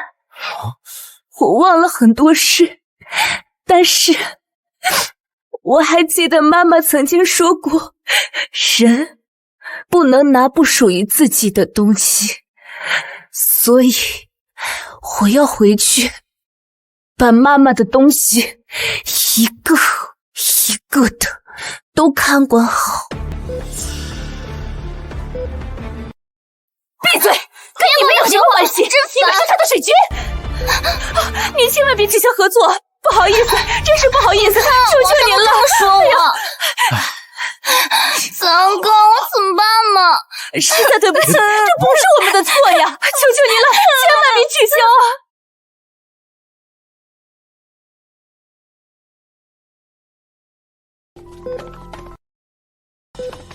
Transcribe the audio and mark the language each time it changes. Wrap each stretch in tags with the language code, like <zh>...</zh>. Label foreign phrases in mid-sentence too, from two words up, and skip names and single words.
<zh>我忘了很多事，但是我還記得媽媽曾經說過，人不能拿不屬於自己的東西，所以我要回去把媽媽的東西一個一個的都看管好。閉嘴，跟你們有什麼關係？你們是他的水軍，你千萬別取消合作，不好意思，真是不好意思，求求您了。说我三哥，我怎麼辦嘛？實在對不起，這不是我們的錯呀！求求您了，千萬別取消啊！</zh>